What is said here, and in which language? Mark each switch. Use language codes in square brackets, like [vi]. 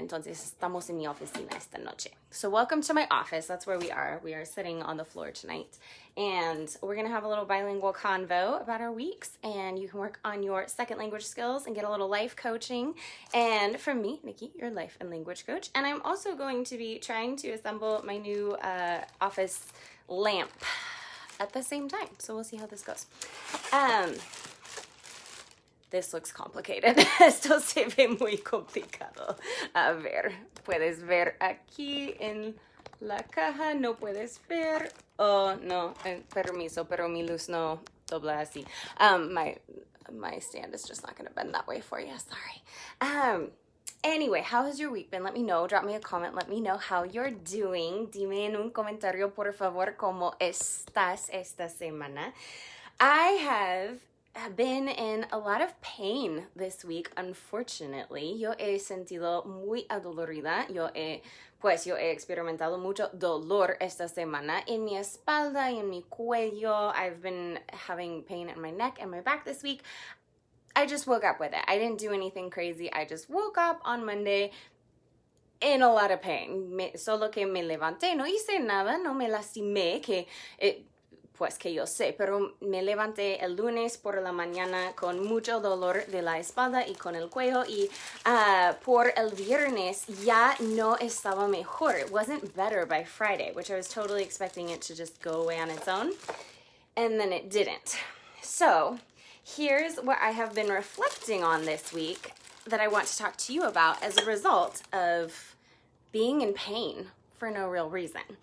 [es] Entonces estamos en mi oficina esta noche. [en] So welcome to my office. That's where we are. We are sitting on the floor tonight. And we're going to have a little bilingual convo about our weeks. And you can work on your second language skills and get a little life coaching. And from me, Nikki, your life and language coach. And I'm also going to be trying to assemble my new office lamp at the same time. So we'll see how this goes. This looks complicated. [es] Esto se ve muy complicado. A ver, puedes ver aquí en la caja. No puedes ver. Oh, no, permiso, pero mi luz no dobla así. [en] My stand is just not going to bend that way for you. Sorry. Anyway, how has your week been? Let me know. Drop me a comment. Let me know how you're doing. [es] Dime en un comentario, por favor, cómo estás esta semana. [en] I have been in a lot of pain this week, unfortunately. [es] Yo he sentido muy adolorida. Yo he experimentado mucho dolor esta semana en mi espalda y en mi cuello. [en] I've been having pain in my neck and my back this week. I just woke up with it. I didn't do anything crazy. I just woke up on Monday in a lot of pain. [es] Solo que me levanté, no hice nada, no me lastimé, pues que yo sé, pero me levanté el lunes por la mañana con mucho dolor de la espalda y con el cuello y por el viernes ya no estaba mejor. [en] It wasn't better by Friday, which I was totally expecting it to just go away on its own, and then it didn't. So here's what I have been reflecting on this week that I want to talk to you about as a result of being in pain for no real reason.